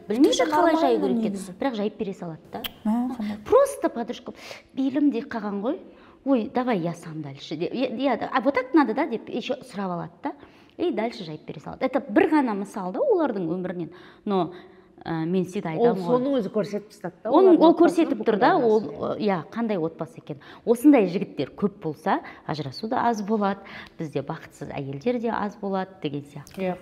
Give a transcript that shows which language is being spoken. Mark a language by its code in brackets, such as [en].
[kk] Білмейді қалай жаю керек екен. Бірақ жайып бере салады да. Просто подружка белім де қалған ғой. [ru] Ой, давай я сам дальше. А вот так надо, да, [kk] деп еще сұрап алады да. [ru] И дальше [kk] жайып бере салады. Это бір ғана мысал да олардың өмірінен. Но мен всегда айтамын ғой. Ол соны өзі көрсетіп тастады да. Ол көрсетіп тұр да, ол қандай отбасы екен. Осындай жігіттер көп болса, ажырасу да аз болады, бізде бақытсыз әйелдер де аз болады деген сияқты.